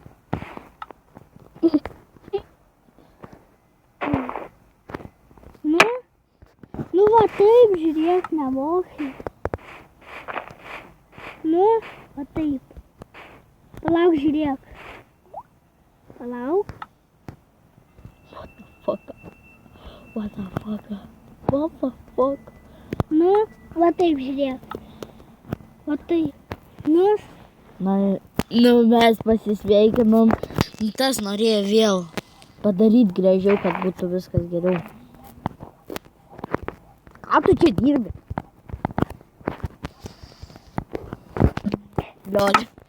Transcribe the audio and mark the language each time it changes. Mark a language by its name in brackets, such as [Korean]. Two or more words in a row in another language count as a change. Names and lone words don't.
[Lithuanian] Nu va taip, žiūrėk, nemokai. Nu, va taip. Palauk, žiūrėk. Palauk. [English] What the fuck? [Lithuanian] Nu, va taip, žiūrėk. Va taip. Nu, Na, mes pasisveikinom. Tas norėjo vėl padaryti gražiau, kad būtų viskas geriau. Ką tu čia dirbi? Liol.